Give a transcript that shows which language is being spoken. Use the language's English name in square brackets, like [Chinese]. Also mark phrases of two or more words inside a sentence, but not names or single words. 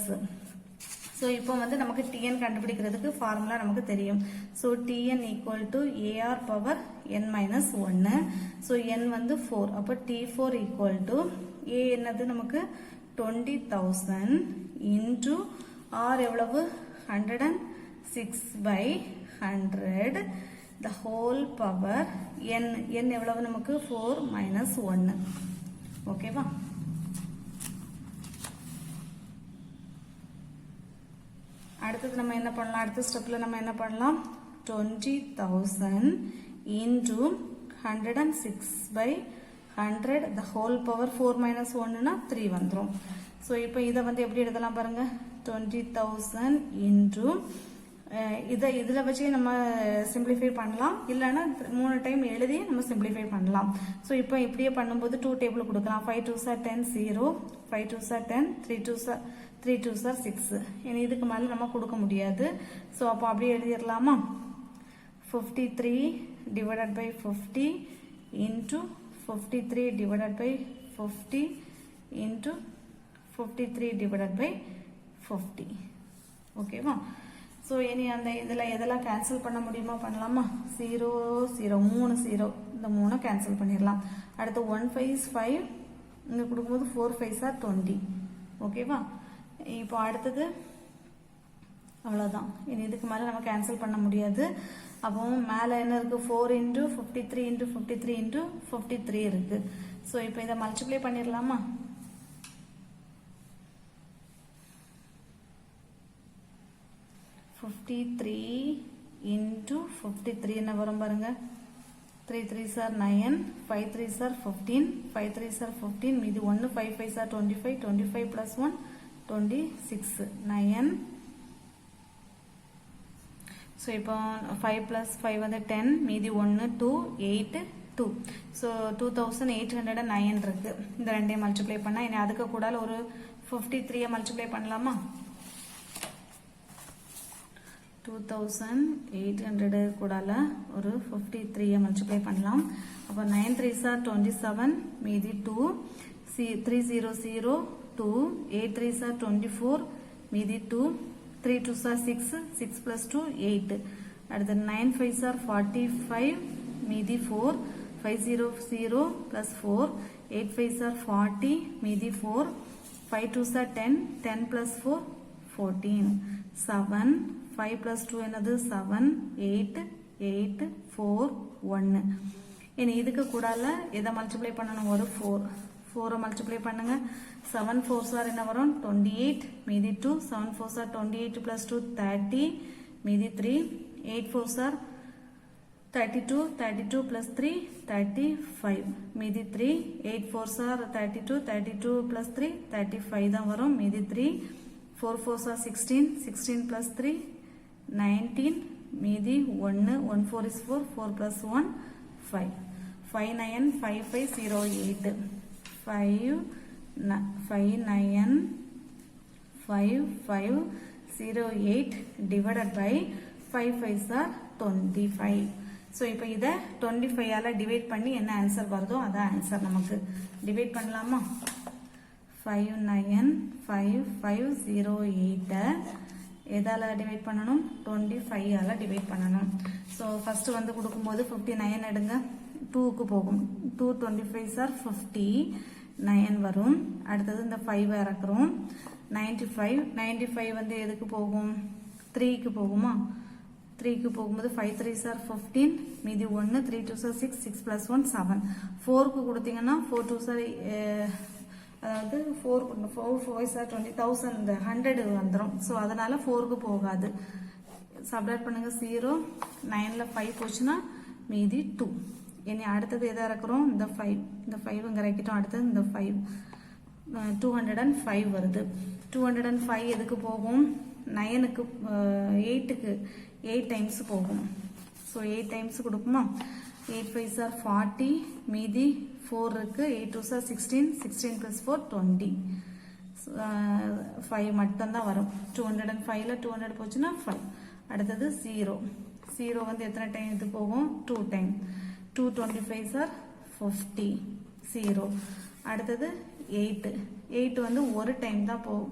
[Tamil] ஸோ இப்போ வந்து நமக்கு டிஎன் கண்டுபிடிக்கிறதுக்கு ஃபார்முலா நமக்கு தெரியும். [English] so TN equal to AR power N minus 1. [Tamil] ஸோ என் வந்து 4. அப்போ T4 [English] equal to [Tamil] ஏ என்னது நமக்கு 20,000 [English] into R [Tamil] எவ்வளவு 106/100 [English] the whole power n [Tamil] எவ்வளவு நமக்கு 4 minus 1. ஓகேவா? அடுத்தது நம்ம என்ன பண்ணலாம், அடுத்த ஸ்டெப்ல நம்ம என்ன பண்ணலாம், 20,000 into 106/100 [English] the whole power [Tamil] 4 minus 1னா 3 வந்துரும். ஸோ இப்போ இதை வந்து எப்படி எழுதலாம் பாருங்க, 20,000 into இதில் வச்சு நம்ம சிம்பிளிஃபை பண்ணலாம், இல்லைன்னா 3 டைம் எழுதி நம்ம சிம்பிளிஃபை பண்ணலாம். ஸோ இப்போ இப்படியே பண்ணும்போது 2 டேபிள் கொடுக்கலாம். [English] 5 2s are 10 0, 5 2s are 10, 3 2s are 6. [Tamil] இனி இதுக்கு மேலே நம்ம கொடுக்க முடியாது. ஸோ அப்போ அப்படியே எழுதிடலாமா? [English] 53 divided by 50 into 53 divided by 50 into 53 divided by 50. [Tamil] ஓகேவா? ஸோ இனி அந்த இதில் எதெல்லாம் கேன்சல் பண்ண முடியுமா பண்ணலாமா? 0 0 3 0, இந்த 3 கேன்சல் பண்ணிடலாம். அடுத்து 1 5 is 5, இங்கே கொடுக்கும்போது 4 5s are 20. ஓகேவா? இப்போ அடுத்தது அவ்வளோதான். இனி இதுக்கு மேலே நம்ம கேன்சல் பண்ண முடியாது. அப்போ மேலே என்ன இருக்குது? 4 into 53 into 53 into 53 இருக்குது. ஸோ இப்போ இதை மல்டிப்ளை பண்ணிடலாமா? 53 into 53 என்ன வரும் பாருங்க? [English] 3 3s are 9, 5 3s are 15, 5 3s are 15, மீதி 1, 5 5s are 25, 25 plus 1 26, 9. ஸோ இப்போ 5 plus 5 வந்து 10, மீதி 1 2 8 2. [Tamil] ஸோ 2809 இருக்கு. இந்த ரெண்டையும் மல்டிப்ளை பண்ணால் இனி அதுக்கு கூட ஒரு 53 மல்டிப்ளை பண்ணலாமா? 2800 கூடால ஒரு 53 மல்டிப்ளை பண்ணலாம். [English] அப்போ 9 3s are 27, மீதி 2, 3 0 0 2, 8 3s are 24, மீதி 2, 3 2s are 6, 6 plus 2 8. அடுத்து 9 5s are 45, மீதி 4, 5 0 0 plus 4, 8 5s are 40, மீதி 4, 5 2s are 10, 10 plus 4 14, 7, 5 plus 2 என்னது? 7, 8 8 4 1. [Tamil] இனி இதுக்கு கூடால எதை மல்டிப்ளை பண்ணணும்? ஒரு 4 மல்டிப்ளை பண்ணுங்க. 7 4s are என்ன வரும்? [English] 28, மீதி 2, 7 4s are 28 plus 2 30, மீதி 3, 8 4s are 32, 32 plus 3 35, மீதி 3, 8 4s are 32, 32 plus 3 35 தான் வரும், மீதி 3, 4 4s are 16, 16 plus 3 19, மீதி 1, 1 4 is 4, 4 plus 1 5, 5 9 5 5 0 8, 5 9 5 5 0 8 divided by 5 5s are 25. [Tamil] ஸோ இப்போ இதை 25ஆல் டிவைட் பண்ணி என்ன ஆன்சர் வருதோ அதான் ஆன்சர். நமக்கு டிவைட் பண்ணலாமா? 5 9 5 5 0 8 எதால டிவைட் பண்ணணும்? 25ஆல டிவைட் பண்ணணும். ஸோ ஃபர்ஸ்ட் வந்து கொடுக்கும்போது 59 எடுங்க, 2க்கு போகும். 2 25s are 50, 9 வரும். அடுத்தது இந்த 5 இறக்குறோம். 95 95 வந்து எதுக்கு போகும்? 3க்கு போகுமா? 3க்கு போகும்போது 5 3s are 15, மீதி 1, 3 2s are 6, 6 plus 1 7. 4க்கு கொடுத்தீங்கன்னா 4 2s are அதாவது 4 4s are 20,000 100 வந்துடும். ஸோ அதனால 4க்கு போகாது. சப்ராக்ட் பண்ணுங்க. 0 9ல 5 போச்சுன்னா மீதி 2. இனி அடுத்தது எதை இறக்குறோம்? இந்த 5, இந்த 5 இங்கே இறக்கிட்டோம். அடுத்தது இந்த 5 205 வருது. 205 எதுக்கு போகும்? 9க்கு 8க்கு 8 டைம்ஸ் போகும். ஸோ 8 டைம்ஸ் கொடுக்குமா? 8 5s are 40, மீதி 4 இருக்கு. 8 2s are 16, 16 plus 4 20. 5 மட்டும்தான் வரும். 205ல 200 போச்சுன்னா 5. அடுத்தது 0 0 வந்து எத்தனை டைம் இது போகும்? 2 டைம். [English] 2 25s are 50 0. [Tamil] அடுத்தது 8 8 வந்து ஒரு டைம் தான் போகும்.